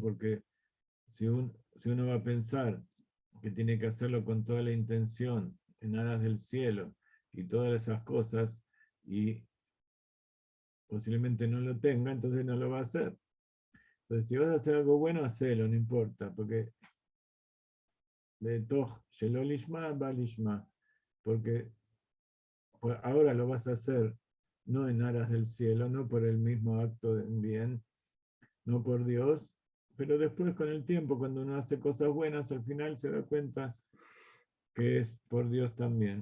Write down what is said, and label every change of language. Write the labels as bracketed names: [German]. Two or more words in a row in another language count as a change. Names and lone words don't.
[Spanish] Porque si uno va a pensar que tiene que hacerlo con toda la intención, en aras del cielo, y todas esas cosas, y posiblemente no lo tenga, entonces no lo va a hacer. Entonces, si vas a hacer algo bueno, hacelo, no importa, porque de [Hebrew] תוך שלא לשמה בא לשמה, [Spanish] porque ahora lo vas a hacer no en aras del cielo, no por el mismo acto de bien, no por Dios, pero después con el tiempo, cuando uno hace cosas buenas, al final se da cuenta que es por Dios también.